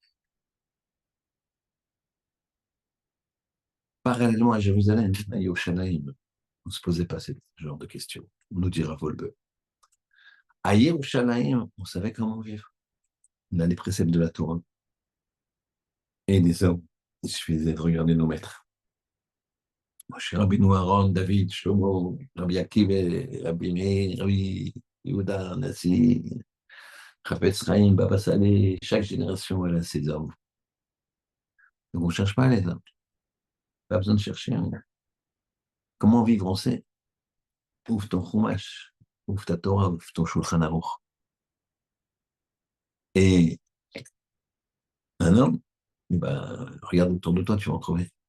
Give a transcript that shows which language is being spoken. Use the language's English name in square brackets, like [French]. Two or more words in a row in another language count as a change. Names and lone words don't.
[French] Parallèlement à Jérusalem, à Yerushalayim, on ne se posait pas ce genre de questions. On nous dira Volbeu. À Yerushalayim, on savait comment vivre. On a les préceptes de la Torah. Et des hommes. Il suffisait de regarder nos maîtres. Moshe Rabbeinu, Aaron, David, Shlomo, Rabbi Akiva, Rabbi Meir, Rabbi Yehuda, Nassi, Chafetz Chaim, Baba Saleh, chaque génération, elle a ses hommes. Donc on ne cherche pas les hommes. Pas besoin de chercher. Hein. Comment vivre, on sait. Ouvre ton Chumash, ouvre ta Torah, ouvre ton Shulchan Aruch. Et un homme, ben, regarde autour de toi, tu vas en trouver.